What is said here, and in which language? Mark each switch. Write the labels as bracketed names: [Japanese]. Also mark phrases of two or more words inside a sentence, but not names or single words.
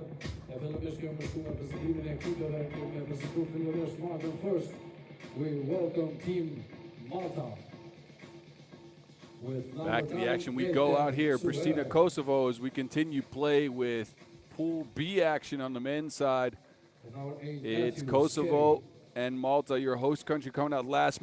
[Albanian] E fillimisht kemi shkuar prezantimin e ekipeve, kemi prezantuar fillimisht Maltën first. [English] We welcome Team Malta. Back to the action we go out here. Pristina, Kosovo, as we continue play with Pool B action on the men's side. It's Kosovo and Malta, your host country, coming out last.